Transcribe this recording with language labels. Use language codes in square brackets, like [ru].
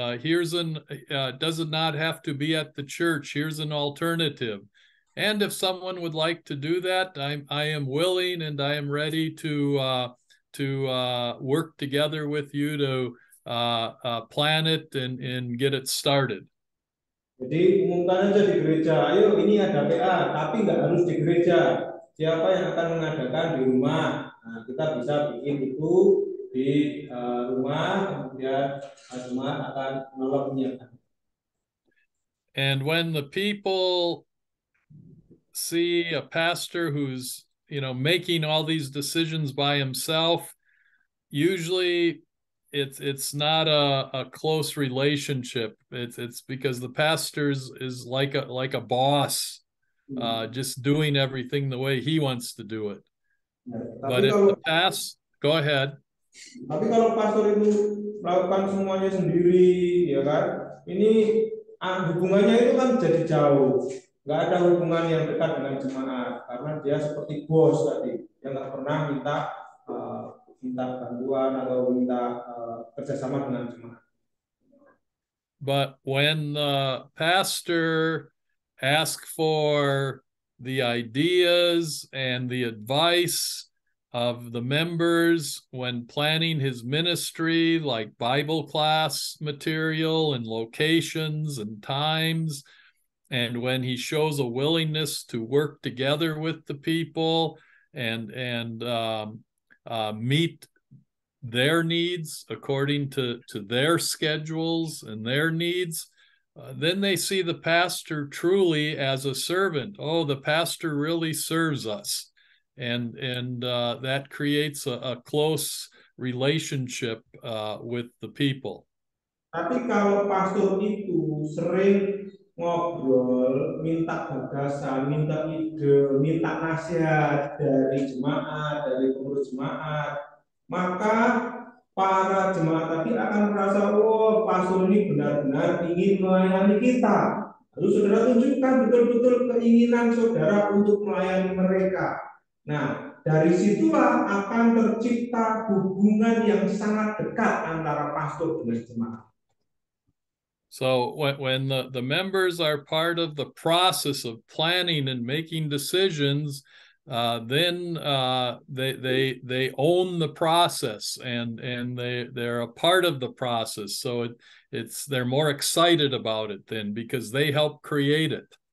[en] Here's does it not have to be at the church? Here's an alternative. And if someone would like to do that, I am willing and I am ready to work together with you to plan it and get it started. [id] Jadi umumkan aja di gereja, ayo ini ada PA, tapi nggak harus di gereja. Siapa yang akan mengadakan di rumah? Nah, kita bisa bikin itu di rumah, kemudian jemaat akan menyiapkan. [en] And when the people see a pastor who's making all these decisions by himself, usually it's not a close relationship. It's because the pastor is like a boss, just doing everything the way he wants to do it. But if the past, go ahead. [id] Tapi kalau pastor itu melakukan semuanya sendiri, ya kan, ini hubungannya itu kan jadi jauh. Nggak ada hubungan yang dekat dengan jemaat karena dia seperti bos tadi, yang nggak pernah minta bantuan atau minta kerjasama dengan jemaat. [en] But when the pastor asks for the ideas and the advice of the members when planning his ministry, like Bible class material and locations and times, and when he shows a willingness to work together with the people and meet their needs according to their schedules and their needs, then they see the pastor truly as a servant. Oh, the pastor really serves us. And that creates a close relationship with the people. [id] Tapi kalau pastor itu sering ngobrol, minta gagasan, minta ide, minta nasihat dari jemaat, dari pengurus jemaat, maka para jemaat tadi akan merasa, oh, pastor ini benar-benar ingin melayani kita. Lalu saudara tunjukkan betul-betul keinginan saudara untuk melayani mereka. Nah, dari situlah akan tercipta hubungan yang sangat dekat antara pastor dengan jemaat. [en] So when the members are part of the process of planning and making decisions, then they own the process and they're a part of the process. So they're more excited about it then because they help create it.